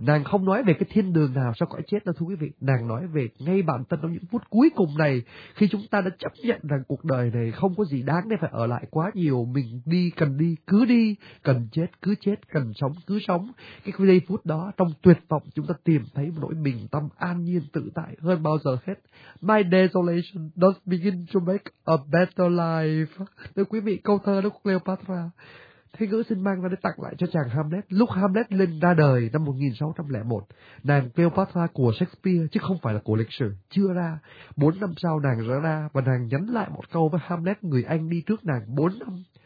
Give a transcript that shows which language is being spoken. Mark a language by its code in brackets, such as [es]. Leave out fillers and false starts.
[vi] Nàng không nói về cái thiên đường nào sau cõi chết đâu thưa quý vị, nàng nói về ngay bản thân trong những phút cuối cùng này, khi chúng ta đã chấp nhận rằng cuộc đời này không có gì đáng để phải ở lại quá nhiều, mình đi cần đi cứ đi, cần chết cứ chết, cần sống cứ sống. Cái giây phút đó trong tuyệt vọng, chúng ta tìm thấy một nỗi bình tâm an nhiên tự tại hơn bao giờ hết. [en] My desolation does begin to make a better life. [vi] Thưa quý vị, câu thơ đó của Cleopatra Thế Ngữ xin mang ra để tặng lại cho chàng Hamlet. Lúc Hamlet lên ra đời năm 1601, nàng Cleopatra của Shakespeare chứ không phải là của lịch sử chưa ra. 4 năm sau nàng ra, và nàng nhắn lại một câu với Hamlet, người anh đi trước nàng 4 năm.